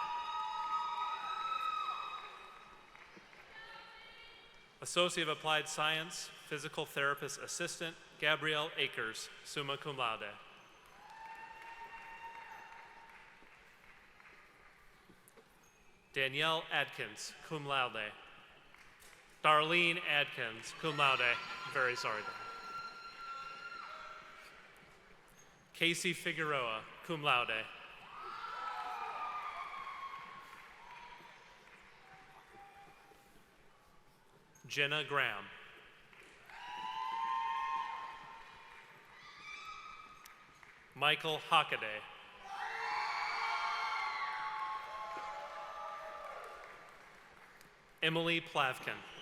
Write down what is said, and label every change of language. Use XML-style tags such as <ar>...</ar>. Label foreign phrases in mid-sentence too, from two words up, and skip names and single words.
<en>Associate of Applied Science, Physical Therapist Assistant, Gabrielle Akers,</en> <la>summa cum laude.</la> <en>Danielle Adkins,</en> <la>cum laude.</la> <en>Darlene Adkins,</en> <la>cum laude.</la> <en>Very sorry. Casey Figueroa,</en> <la>cum laude.</la> <en>Jenna Graham. Michael Hockaday. Emily Plavkin.</en>